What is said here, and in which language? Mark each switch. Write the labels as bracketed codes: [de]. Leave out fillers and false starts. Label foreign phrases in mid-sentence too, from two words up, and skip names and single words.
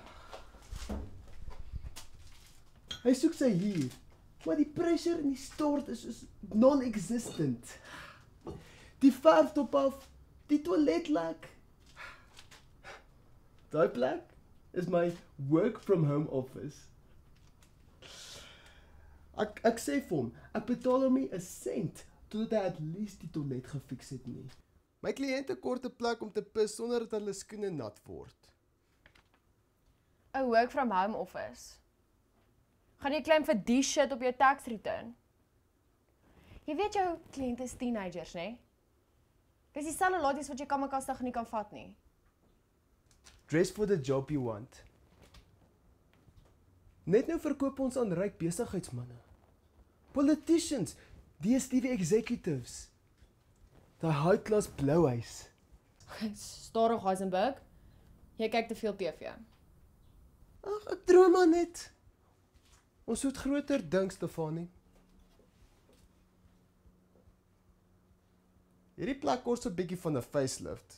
[af] Hy soek sy hier. Maar die pressure in die stort is non-existent. Die verf top af, die toilet lek. Daai plek is my [en] work from home office. [af] Ek sê vir hom, ek betaal hom nie 'n sent totdat hy [en] at least [af] die toilet gefiks het nie. My kliënte kort 'n plek om te pis sonder dat hulle skoene nat word. [en] 'n work from home office. [af] Gaan jy claim vir die shit op jou [en] tax return? [af] Jy weet jou kliënte is teenagers, né? Dis dieselfde laaties wat jy kamerkastig nie kan vat nie. [en] Dress for the job you want. [af] Net nou verkoop ons aan ryk besigheidsmanne. [en] Politicians, DStv executives. [af] Daai high-class blouhuis. Stadig Heisenberg. Jy kyk te veel TV. Ag, ek droom maar net. Ons moet groter dink, Stefanie. Hierdie plek kos 'n bietjie van 'n facelift.